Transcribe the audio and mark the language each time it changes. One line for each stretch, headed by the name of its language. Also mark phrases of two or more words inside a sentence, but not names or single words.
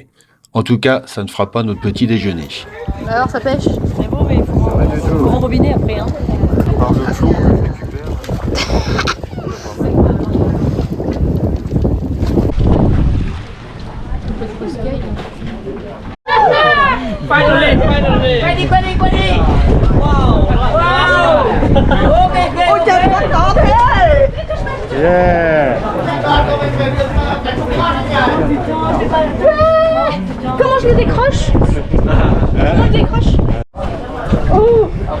French: En tout cas, ça ne fera pas notre petit déjeuner. Alors ça pêche? C'est bon, mais il faut rembobiner après. Hein. Par le flot, on le récupère.
Vietnamese: Quay đi. Ôi trời đất có thế. Yeah.
French: Comment je le décroche? Comment je le décroche? Oh.